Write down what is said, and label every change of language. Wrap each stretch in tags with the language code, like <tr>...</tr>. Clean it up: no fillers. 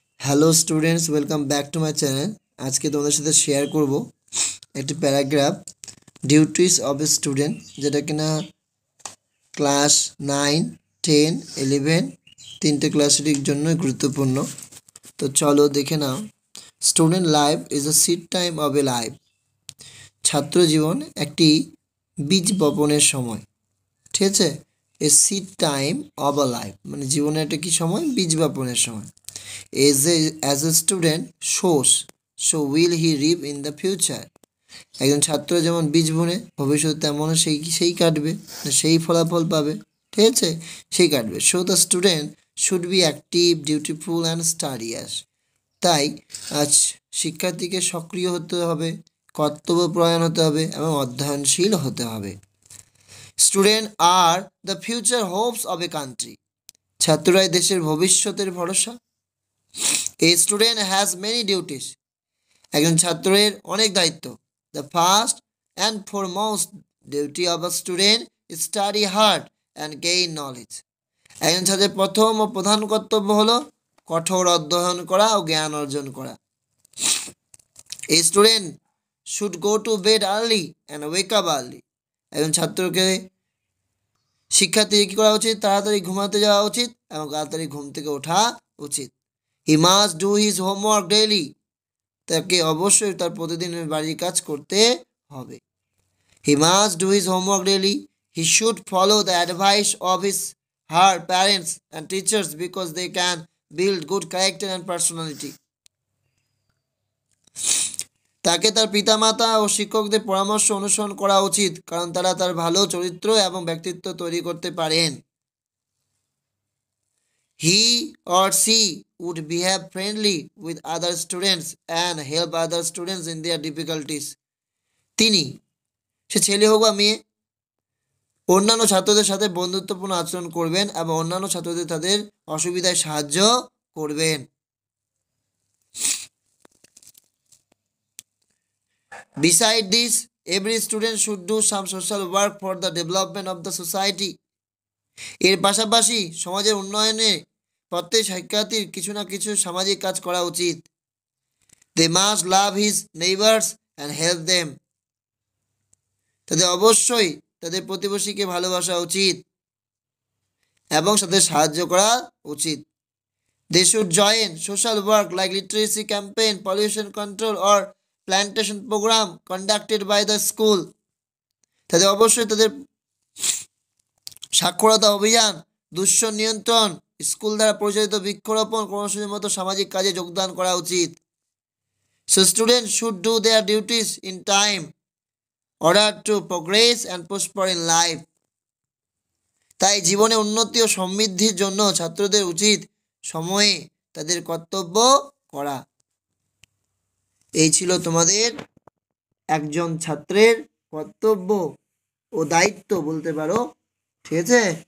<en>Hello students, welcome back to my channel.</en> <bn>আজকে তোমাদের সাথে শেয়ার করব একটি paragraph,</bn> <en>duties of a student,</en> <bn>যেটা কিনা ক্লাস 9, 10, 11 তিনটে ক্লাসের জন্য গুরুত্বপূর্ণ। তো চলো দেখে নাও।</bn> <en>Student life is a seed time of a life.</en> <bn>ছাত্র জীবন একটি বীজ বপনের সময়, ঠিক আছে।</bn> <en>a seed time of a life</en> <bn>মানে জীবনের একটা কি সময়? বীজ বপনের সময়।</bn> <en>As a student shows, so will he reap in the future.</en> <bn>একজন ছাত্র যেমন বীজ বুনে ভবিষ্যতে তেমন সেই কাটবে, সেই ফলাফল পাবে, ঠিক আছে, সেই কাটবে।</bn> <en>So the student should be active, dutiful and studious.</en> <bn>তাই আজ শিক্ষার্থীকে সক্রিয় হতে হবে, কর্তব্যপরায়ণ হতে হবে এবং অধ্যয়নশীল হতে হবে।</bn> <en>Student are the future hopes of a country.</en> <bn>ছাত্ররাই দেশের ভবিষ্যতের ভরসা।</bn> <en>A student has many duties.</en> <bn>একজন ছাত্রের অনেক দায়িত্ব।</bn> <en>The first and foremost duty of a student is study hard and gain knowledge.</en> <bn>একজন ছাত্রের প্রথম ও প্রধান কর্তব্য হলো কঠোর অধ্যয়ন করা ও জ্ঞান অর্জন করা।</bn> <en>A student should go to bed early and wake up early.</en> <bn>একজন শিক্ষার্থীকে কী করা উচিত? তাড়াতাড়ি ঘুমাতে যাওয়া উচিত এবং তাড়াতাড়ি ঘুম থেকে ওঠা উচিত।</bn> <en>He must do his homework daily.</en> <bn>তাকে অবশ্যই তার প্রতিদিনের বাড়ির কাজ করতে হবে।</bn> <en>He must do his homework daily. He should follow the advice of her parents and teachers because they can build good character and personality.</en> <bn>তাকে তার পিতামাতা ও শিক্ষকদের পরামর্শ অনুসরণ করা উচিত, কারণ তারা তার ভালো চরিত্র এবং ব্যক্তিত্ব তৈরি করতে পারেন।</bn> <en>He or she would behave friendly with other students and help other students in their difficulties.</en> <bn>তিনি, সে ছেলে হোক বা মেয়ে, অন্যান্য ছাত্রদের সাথে বন্ধুত্বপূর্ণ আচরণ করবেন এবং অন্যান্য ছাত্রদের তাদের অসুবিধায় সাহায্য করবেন।</bn> <en>Beside this, every student should do some social work for the development of the society.</en> <bn>এর পাশাপাশি সমাজের উন্নয়নে প্রত্যেক শিক্ষার্থীর কিছু না কিছু সামাজিক কাজ করা উচিত।</bn> <en>They must love his neighbors and help them.</en> <bn>তাদের অবশ্যই তাদের প্রতিবেশীকে ভালোবাসা উচিত এবং তাদের সাহায্য করা উচিত।</bn> <en>They should join social work like literacy campaign, pollution control or plantation program conducted by the school.</en> <bn>তাদের অবশ্যই তাদের সাক্ষরতা অভিযান, দূষণ নিয়ন্ত্রণ, স্কুল দ্বারা পরিচালিত বৃক্ষরোপণ কর্মসূচির মতো সামাজিক কাজে যোগদান করা উচিত।</bn> <en>So students should do their duties in time order to progress and prosper in life.</en> <bn>তাই জীবনে উন্নতি ও সমৃদ্ধির জন্য ছাত্রদের উচিত সময়ে তাদের কর্তব্য করা। এই ছিল তোমাদের একজন ছাত্রের কর্তব্য ও দায়িত্ব বলতে পারো, ঠিক আছে।</bn>